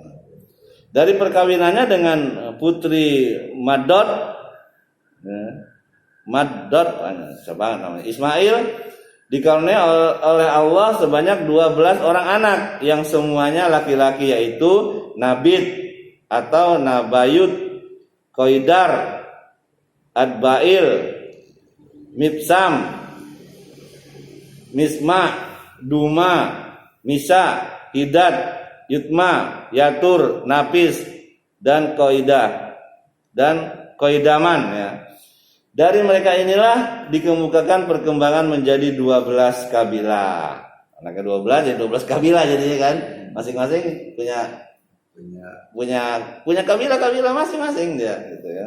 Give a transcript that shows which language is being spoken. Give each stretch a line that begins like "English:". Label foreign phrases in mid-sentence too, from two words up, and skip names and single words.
Indonesian: Dari perkawinannya dengan putri Madod, ya, Madod, siapa namanya? Ismail dikaruniai oleh Allah sebanyak 12 orang anak yang semuanya laki-laki, yaitu Nabit atau Nabayut, Qoidar, Adbail, Mibsam, Misma, Duma, Misa, Hidad, Yutma, Yatur, Napis, dan Qoidah dan Qoidaman ya. Dari mereka inilah dikemukakan perkembangan menjadi 12 kabilah. Anaknya 12 jadi 12 kabilah jadinya kan. Masing-masing punya kabilah-kabilah masing-masing dia gitu kan.